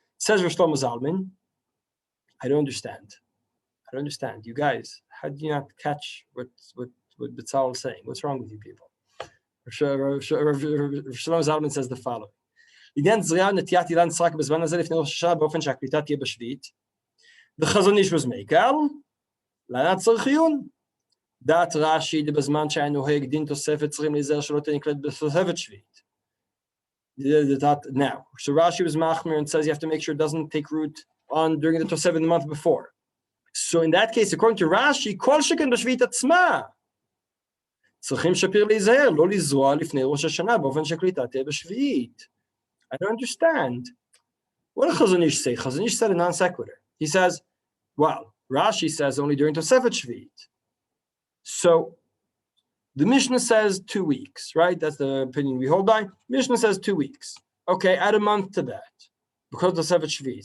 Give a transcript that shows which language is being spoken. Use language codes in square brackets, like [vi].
[en] Says Rav Shlomo Zalman, I don't understand. You guys, how do you not catch what B'Tzalel is saying? What's wrong with you people? Rav Shlomo Zalman says the following. The Chazon Ish was Meikal, [he] לענת צריך עיון. דעת רש"י בזמן שהיה נוהג דין תוספת צריכים להיזהר שלא תנקלט בתוספת שביעית. [en] Now, so Rashi was machmir and says you have to make sure it doesn't take root during the Tosefet the month before. So in that case, according to Rashi, [he] כל שכן בשביעית עצמה צריכים שפיר להיזהר, לא לזרוע לפני ראש השנה באופן שקליטה תהיה בשביעית. [en] I don't understand. What did Chazon Ish say? Chazon Ish said a non sequitur. He says, well, Rashi says only during Tosefet Shvi'it. So the Mishnah says 2 weeks, right? That's the opinion we hold by. Mishnah says 2 weeks. Okay, add a month to that. Because Tosefet Shvi'it.